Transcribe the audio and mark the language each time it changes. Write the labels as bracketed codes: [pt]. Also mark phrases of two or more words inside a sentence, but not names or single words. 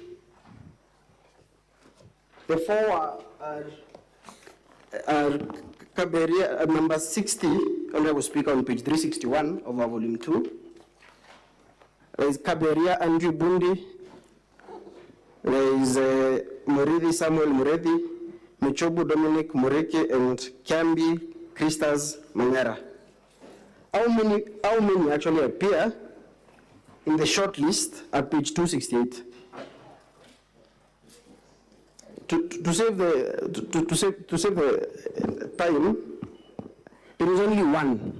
[en] The 4 are Kawira, number 60, Honorable Speaker, on page 361 of our volume 2. There is Kawira Andrew Bundi. There is Murithi Samuel Murithi, Michobu Dominic Mureke, and Kiambi Christas Mangara. How many actually appear in the short list at page 268? To save the time, it is only 1.